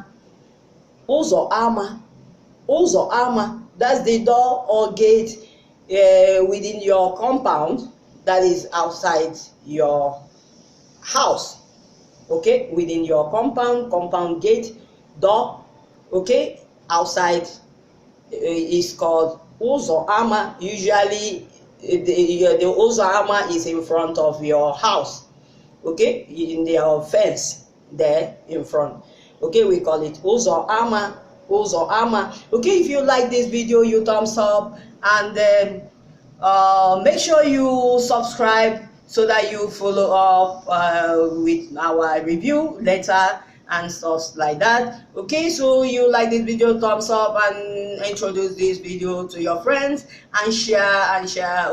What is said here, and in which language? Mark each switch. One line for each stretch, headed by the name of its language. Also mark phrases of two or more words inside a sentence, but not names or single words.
Igbo: Ụzọ ama. Ụzọ ama.
English: That's the door or gate within your compound that is outside your house. Okay, within your compound gate, door, okay, outside is called
Igbo: ụzọ ama.
English: Usually the
Igbo: ụzọ ama
English: is in front of your house. Okay, in the fence there in front. Okay, we call it
Igbo: ụzọ ama. Ụzọ ama.
English: Okay, if you like this video, you thumbs up, and then make sure you subscribe so that you follow up with our review later and stuff like that. Okay, so you like this video, thumbs up, and introduce this video to your friends and share.